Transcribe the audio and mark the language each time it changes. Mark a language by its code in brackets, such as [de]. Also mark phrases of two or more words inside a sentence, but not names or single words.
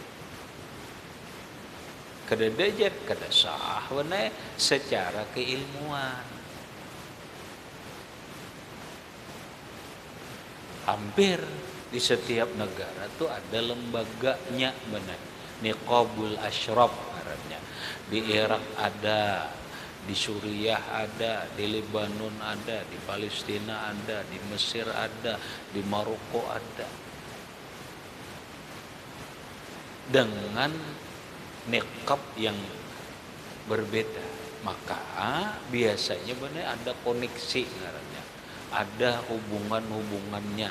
[bjn] Kada dajar, kada sah benar secara keilmuan. Hampir di setiap negara tuh ada lembaganya benar. [ar] نقابة الأشراف ngarannya. [id] Di Irak ada, di Suriah ada, di Lebanon ada, di Palestina ada, di Mesir ada, di Maroko ada. Dengan niqab yang berbeda, maka biasanya benar ada koneksi ngarannya, ada hubungannya.